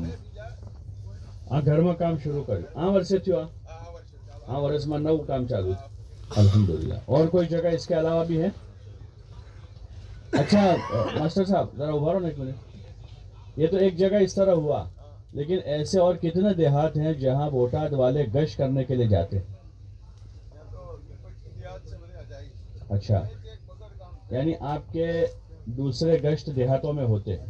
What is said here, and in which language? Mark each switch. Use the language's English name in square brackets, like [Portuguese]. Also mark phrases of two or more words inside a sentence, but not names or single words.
[Gujarati] આ ઘરમાં કામ શરૂ કર્યું આ વર્ષે થયું. આ વર્ષમાં નવું કામ ચાલુ છે الحمدللہ. [Urdu] اور کوئی جگہ اس کے علاوہ بھی ہے؟ اچھا ماسٹر صاحب ذرا ابھارو نا ایک منٹ. یہ تو ایک جگہ اس طرح ہوا، لیکن ایسے اور کتنے دیہات ہیں جہاں بوٹاد والے گشت کرنے کے لیے جاتے ہیں؟ اچھا، یعنی آپ کے دوسرے گشت دیہاتوں میں ہوتے ہیں.